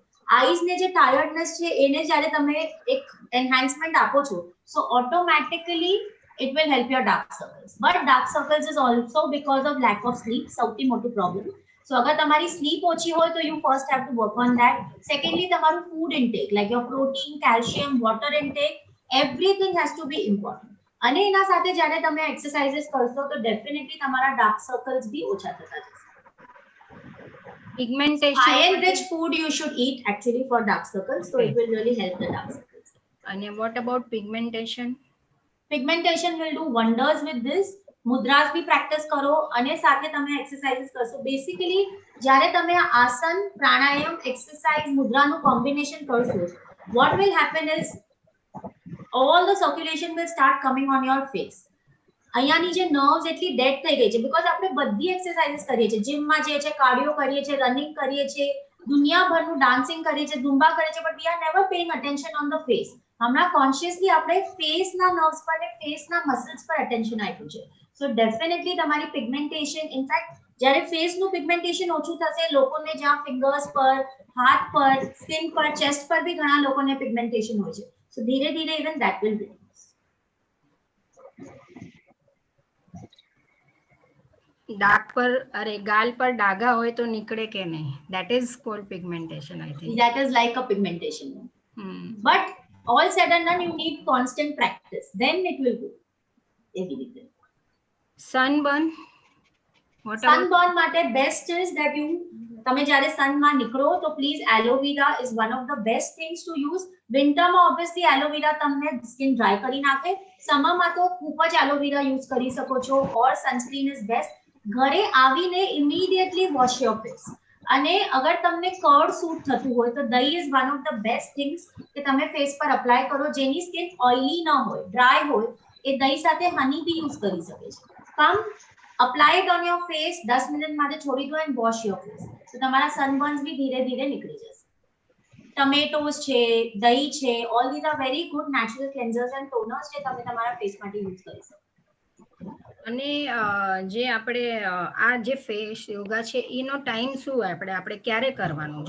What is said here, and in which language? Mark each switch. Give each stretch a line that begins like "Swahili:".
Gujarati: Eyes ને જે ટાયર્ડનેસ છે એને જ્યારે તમે એક એન્હાન્સમેન્ટ આપો છો, સો automatically
English: it will help your dark circles. But dark circles is also because of lack of sleep,
Gujarati: સૌથી મોટું
English: problem. So
Gujarati: અગર તમારી
English: sleep
Gujarati: ઓછી હોય તો
English: you first have to work on that. Secondly,
Gujarati: તમારું food intake,
English: like your protein, calcium, water intake, everything has to be important.
Gujarati: અને એના સાથે જ્યારે તમે exercises કરશો તો
English: definitely
Gujarati: તમારા dark circles બી ઓછા થતા જશે.
English: Pigmentation. Iron-rich food you should eat actually for dark circles, so it will really help the dark circles. And what about pigmentation? Pigmentation will do wonders with this.
Hindi: Mudras bhi practice karo
Gujarati: અને સાથે તમે exercises કરશો. Basically જ્યારે તમે આ આસન, પ્રાણાયામ, exercise, મુદ્રાનું combination કરશો,
English: what will happen is all the circulation will start coming on your face.
Gujarati: અહીંયાની જે નર્વ્સ એટલી ડેડ થઈ ગઈ છે બીકોઝ આપણે બધી એક્સરસાઇઝીસ કરીએ છીએ, જીમમાં જઈએ છીએ, કાર્ડિયો કરીએ છીએ, રનિંગ કરીએ છીએ, દુનિયાભરનું ડાન્સિંગ કરીએ છીએ, ઝુંબા કરીએ છીએ,
English: But we are never paying attention on the face.
Gujarati: હમણાં કોન્શિયસલી આપણે ફેસના નર્વ્સ પર ને ફેસના મસલ્સ પર અટેન્શન આપ્યું છે. સો ડેફિનેટલી તમારી પિગમેન્ટેશન, ઇનફેક્ટ જ્યારે ફેસનું પિગમેન્ટેશન ઓછું થશે, લોકોને જ્યાં ફિંગર્સ પર, હાથ પર, સ્કિન પર, ચેસ્ટ પર બી ઘણા લોકોને પિગમેન્ટેશન હોય છે.
English: so
Gujarati: ધીરે ધીરે
English: Even that will be.
Gujarati: દાગ પર અરે ગાલ પર ડાઘા હોય તો નીકળે કે નહીં,
English: that is called pigmentation, I think. That is like a pigmentation. But all said and done, you need constant practice. Then it will go. Everything. Sunburn. What Sunburn માટે best is that you
Gujarati: તમે જ્યારે સનમાં નીકળો તો please
English: Aloe vera is one of the best things to use.
Gujarati: વિન્ટરમાં obviously aloe vera તમને skin dry કરી નાખે. સમરમાં તો ખૂબ જ એલોવેરા યુઝ કરી શકો છો,
English: or sunscreen is best.
Gujarati: ઘરે આવીને
English: immediately wash your face.
Gujarati: અને અગર તમને કર્ડ સૂટ થતું હોય તો દહીં
English: is one of the best things
Gujarati: કે તમે ફેસ પર અપ્લાય કરો. જેની સ્કિન ઓઇલી ન હોય, ડ્રાય હોય, એ દહીં સાથે હની બી યુઝ કરી શકે છે.
English: come apply it on your face,
Gujarati: 10 minute માટે છોડી દો
English: and wash your face.
Gujarati: તો તમારા સનબર્ન્સ બી ધીરે ધીરે નીકળી જશે. ટમેટોસ છે, દહીં છે,
English: all these are very good natural cleansers and toners
Gujarati: જે તમે તમારા ફેસ માટે યુઝ કરી શકો. અને જે આપણે આ જે ફેસ યોગા છે એનો ટાઈમ શું આપણે ક્યારે કરવાનું?